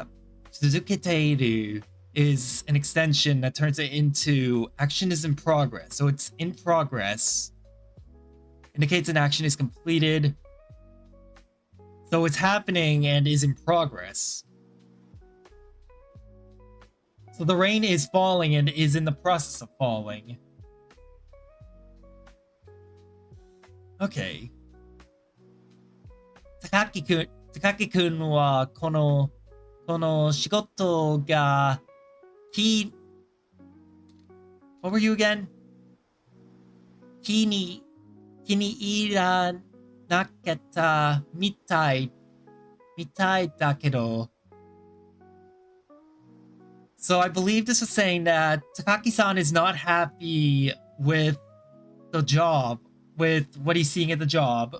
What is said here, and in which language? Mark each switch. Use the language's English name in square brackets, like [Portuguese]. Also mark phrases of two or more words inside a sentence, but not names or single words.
[English] Suzuketeru is an extension that turns it into action is in progress. So it's in progress. Indicates an action is completed. So it's happening and is in progress. So the rain is falling and is in the process of falling. Okay. [Japanese] 高木くんはこの仕事が [English] what were you again? [Japanese] 気にいら なけた みたい だけど. [English] So I believe this was saying that Takaki-san is not happy with the job, with what he's seeing at the job.